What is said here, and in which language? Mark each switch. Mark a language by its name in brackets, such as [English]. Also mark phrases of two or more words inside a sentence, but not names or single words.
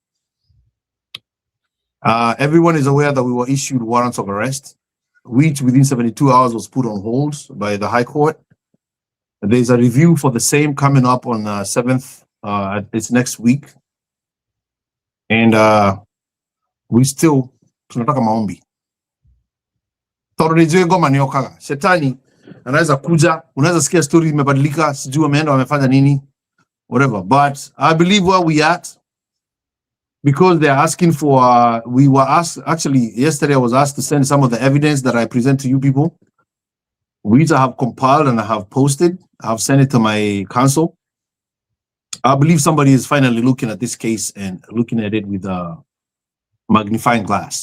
[English] Everyone is aware that we were issued warrants of arrest, which within 72 hours was put on hold by the High Court. There's a review for the same coming up on 7th, it's next week. And we still [Swahili] tunataka maombi. [Kikuyu] Tondũ nĩ njũĩ ngoma nĩ okaga. [Swahili] Shetani anaweza kuja, unaweza sikia story imebadilika, sijui wameenda wamefanya nini, [English] whatever. But I believe where we at, because they're asking for, we were asked, actually yesterday I was asked to send some of the evidence that I present to you people, which I have compiled and I have posted. I have sent it to my counsel. I believe somebody is finally looking at this case and looking at it with a magnifying glass.